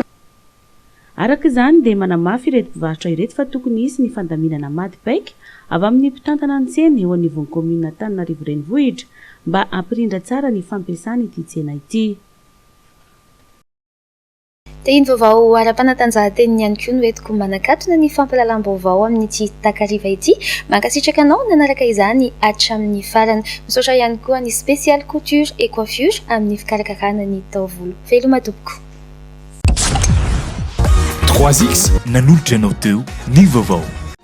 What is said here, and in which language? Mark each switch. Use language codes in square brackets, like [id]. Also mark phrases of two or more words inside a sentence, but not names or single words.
[mg] Araka izany dia manamafy ireto mpivarotra ireto fa tokony hisy ny fandaminana madipaika avy amin'ny mpitantana ny tsena eo anivon'ny komina Antananarivo renivohitra mba hampirindra tsara ny fampiasana ity tsena ity. Dia iny vaovao ara-panatanjahan-teny ihany koa no entiko manakatona ny fampahalalam-baovao amin'ity takariva ity. Mankasitraka anao nanaraka izany hatramin'ny farany. Misaotra ihany koa ny [fr] spécial couture et coiffure [mg] amin'ny fikarakarana ny taovolo. Veloma tompoko. 3X nanolotra ianao teo ny vaovao.